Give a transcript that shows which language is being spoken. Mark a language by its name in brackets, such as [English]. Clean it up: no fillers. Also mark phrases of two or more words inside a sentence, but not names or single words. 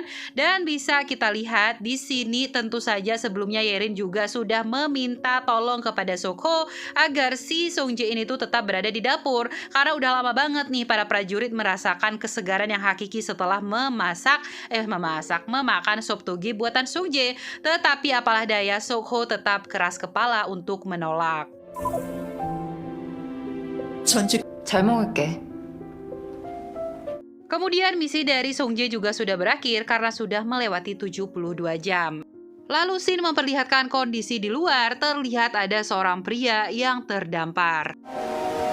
[Indonesian] Dan bisa kita lihat di sini tentu saja sebelumnya Yerin juga sudah meminta tolong kepada Sokho agar si Sung Jae ini tuh tetap berada di dapur karena udah lama banget nih para prajurit merasakan kesegaran yang hakiki setelah memakan sop toge buatan Sung Jae. Tetapi apalah daya, Sokho tetap keras kepala untuk menolak. [Korean] 전직 잘 먹을게. [Indonesian] Kemudian misi dari Sung Jae juga sudah berakhir karena sudah melewati 72 jam. Lalu scene memperlihatkan kondisi di luar, terlihat ada seorang pria yang terdampar.